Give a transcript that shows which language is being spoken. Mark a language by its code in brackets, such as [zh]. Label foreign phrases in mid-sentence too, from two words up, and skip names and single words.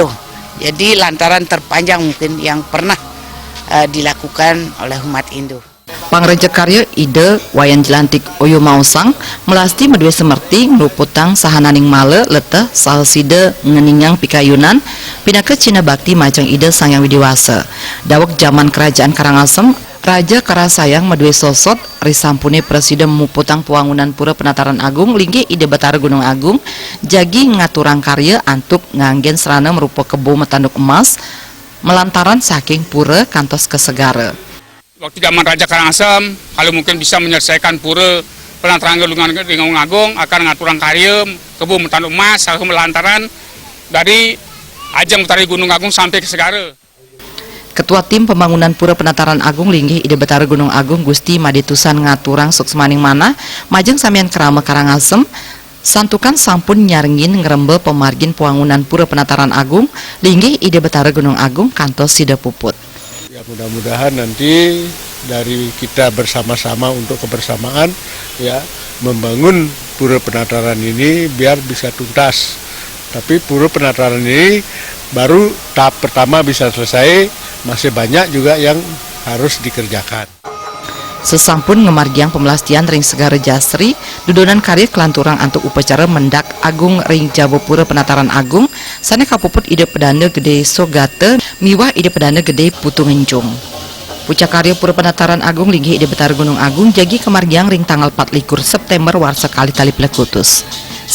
[id] Jadi lantaran terpanjang mungkin yang pernah dilakukan oleh umat Hindu. [ban] Pangrejek karya ide wayan Jelantik Oyo Mausang melasti medue semerti ngeluputang sahananing male leteh sahaside ngeningang pikayunan pinake Cina Bakti majeng ide Sangyang Widiwasa. Dawek zaman kerajaan Karangasem Raja Karasayang medue sosot risampune presiden muputang puangunan Pura Penataran Agung linggih ide betara Gunung Agung jagi ngaturang karya antuk nganggen serana merupa kebo metanduk emas melantaran saking pura kantos kesegara. [id] Waktu zaman Raja Karangasem, kalau mungkin bisa menyelesaikan Pura Penataran Gunung Agung akan [ban] ngaturang karya kebo metanduk emas [id] salah melantaran dari ajang betara Gunung Agung sampai ke segara. [ban] Ketua Tim Pembangunan Pura Penataran Agung linggih ide betara Gunung Agung Gusti Maditusan ngaturang suksmaning mana majeng samian kerama Karangasem santukan sampun nyarengin ngerembe pemargin puangunan Pura Penataran Agung linggih ide betara Gunung Agung kantos sida puput. [id] Ya mudah-mudahan nanti dari kita bersama-sama untuk kebersamaan ya membangun Pura Penataran ini biar bisa tuntas. Tapi Pura Penataran ini baru tahap pertama bisa selesai, masih banyak juga yang harus dikerjakan. [ban] Sesampun ngemargiang pemelastian ring segara Jasri, dudonan karya kelanturang antuk upacara mendak Agung ring Jabo Pura Penataran Agung, sana kapuput ide pedanda gede Sogate, miwah ide pedanda gede Putungenjung. Pucak karya Pura Penataran Agung linggih ide betara Gunung Agung jagi kemargiang ring tanggal 4 September warsa kali tali pelekutus.